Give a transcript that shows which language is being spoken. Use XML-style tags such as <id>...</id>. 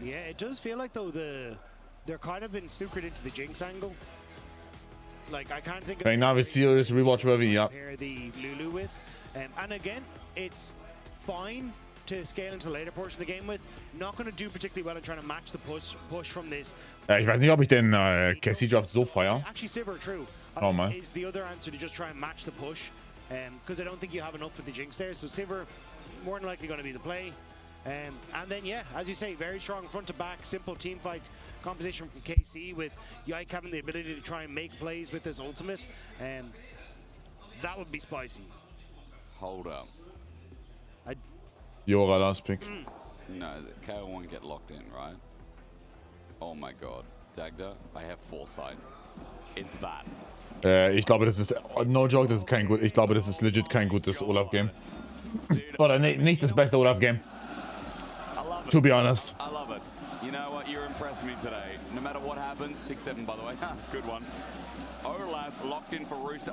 <en>Yeah, it does feel like, though, they're kind of been snookered into the Jinx angle. Like, I can't think of... Right now, we see this rewatch worthy, yeah. ...pair the Lulu with. And again, it's fine to scale into the later portion of the game with. Not going to do particularly well in trying to match the push from this.</en> <de>Ja, ich weiß nicht, ob ich den KC Draft so feier.</de> <en>Actually, Sivir, true. Oh, man. Is the other answer to just try and match the push. Because I don't think you have enough with the Jinx there. So Sivir, more than likely going to be the play. And then, yeah, as you say, very strong front to back, simple team fight composition from KC with Yike having the ability to try and make plays with his ultimate. That would be spicy. Hold up. Jora last pick. No, KO won't get locked in, right? Oh my god. Dagda, I have foresight. It's that.</en> <de>Ich glaube, das ist,</de> <en>no joke,</en> <de>das ist kein gut, ich glaube, das ist legit kein gutes Olaf-Game. Oder nicht das beste Olaf-Game.</de> <en>To be honest. I love it. You know what? You're impressing me today. No matter what happens, 6-7 by the way. Good one. Olaf locked in for Rooster.</en>